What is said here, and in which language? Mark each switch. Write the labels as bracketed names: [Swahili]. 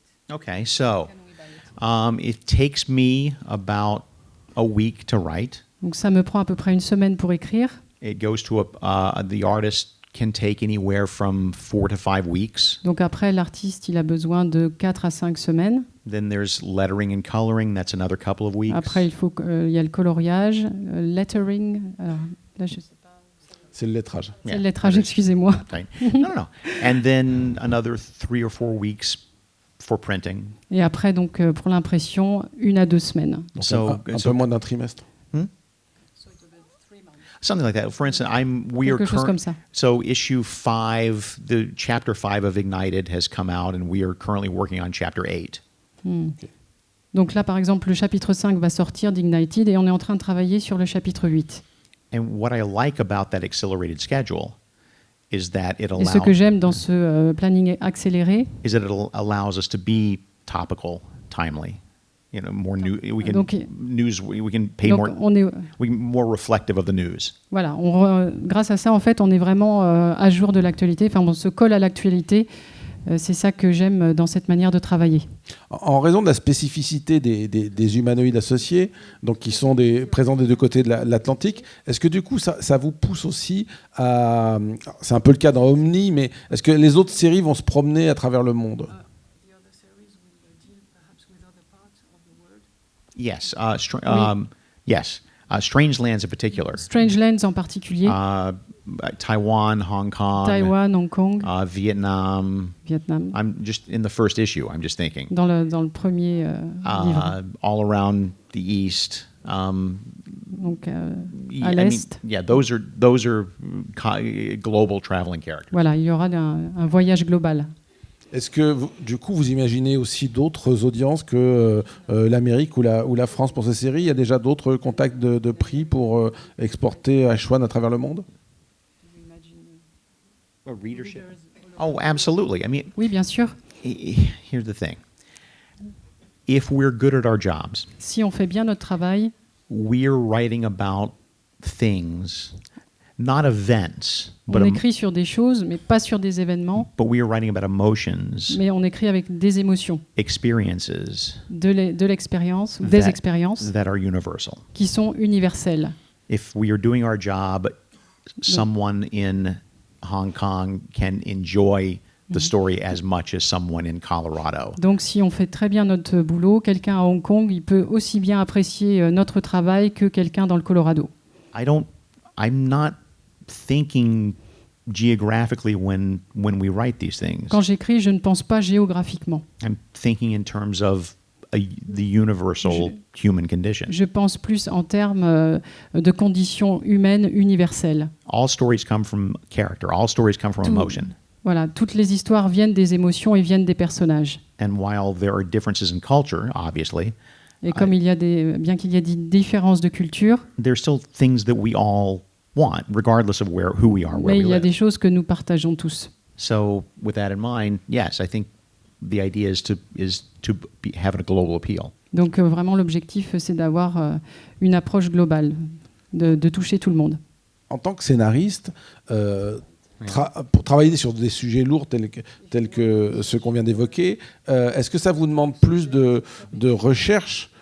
[English] Okay, so it takes me about a week to write. [French] Donc ça me prend à peu près une semaine pour écrire. [English] It goes to the artist can take anywhere from 4 to 5 weeks. [French] Donc après, l'artiste, il a besoin de 4 à 5 semaines. [English] Then there's lettering and coloring. That's another couple of weeks. [French] Après, il y a le coloriage, lettering. Alors, là, je sais pas. C'est le lettrage. C'est le lettrage, excusez-moi. [English] Right. No. And then another 3 or 4 weeks for printing. [French] Et après, donc, pour l'impression, 1 à 2 semaines. Donc un peu moins d'un trimestre. [English] Something like that. For instance, so issue 5, the chapter 5 of Ignited has come out, and we are currently working on chapter 8. [French] Donc là, par exemple, le chapitre 5 va sortir d'Ignited, et on est en train de travailler sur le chapitre 8. [English] And what I like about that accelerated schedule is that it allows. [French] Et ce que j'aime dans ce planning accéléré, [English] is that it allows us to be topical, timely. You know, more new. We can news. We can pay more. We more reflective of the news. [French] Voilà. Grâce à ça, en fait, on est vraiment à jour de l'actualité. Enfin, on se colle à l'actualité C'est ça que j'aime dans cette manière de travailler. En raison de la spécificité des humanoïdes associés, donc qui sont présents des deux côtés de l'Atlantique, est-ce que du coup ça vous pousse aussi à... C'est un peu le cas dans Omni, mais est-ce que les autres séries vont se promener à travers le monde? [English] Yes, yes. Strange Lands in particular. [French] Strange Lands en particulier. [English] Taiwan, Hong Kong. Hong Kong. Vietnam. I'm just in the first issue. I'm just thinking. [French] Dans le premier livre. [English] All around the East. [French] Donc à l'est. [English] Those are global traveling characters. [French] Voilà, il y aura un voyage global. Est-ce que, du coup, vous imaginez aussi d'autres audiences que l'Amérique ou la France pour ces séries? Il y a déjà d'autres contacts de prix pour exporter H1 à travers le monde? [English] Readership? Oh, absolutely. I mean, [French] oui, bien sûr. [English] Here's the thing. If we're good at our jobs, [French] si on fait bien notre travail, [English] we're writing about things. Not events, [French] on écrit sur des choses, mais pas sur des événements. [English] But we are writing about emotions. [French] Mais on écrit avec des émotions. [English] Experiences. [French] De l'expérience, des expériences. [English] That are universal. [French] Qui sont universelles. [English] If we are doing our job, someone in Hong Kong can enjoy the story as much as someone in Colorado. [French] Donc, si on fait très bien notre boulot, quelqu'un à Hong Kong, il peut aussi bien apprécier notre travail que quelqu'un dans le Colorado. [English] I'm not thinking geographically when we write these things. [French] Quand j'écris, je ne pense pas géographiquement. [English] I'm thinking in terms of the universal human condition. [French] Je pense plus en termes de conditions humaines universelles. [English] All stories come from character. All stories come from emotion. [French] Voilà, toutes les histoires viennent des émotions et viennent des personnages. [English] And while there are differences in culture, obviously, [French] et comme bien qu'il y ait des différences de culture, [English] there's still things that we all want, regardless of who we are, where we live. [French] Mais il y a des choses que nous partageons tous. [English] So, with that in mind, yes, I think the idea is to have a global appeal. [French] Donc vraiment l'objectif c'est d'avoir une approche globale, de toucher tout le monde. En tant que scénariste, pour travailler sur des sujets lourds tels que ceux qu'on vient d'évoquer, est-ce que ça vous demande plus de recherche?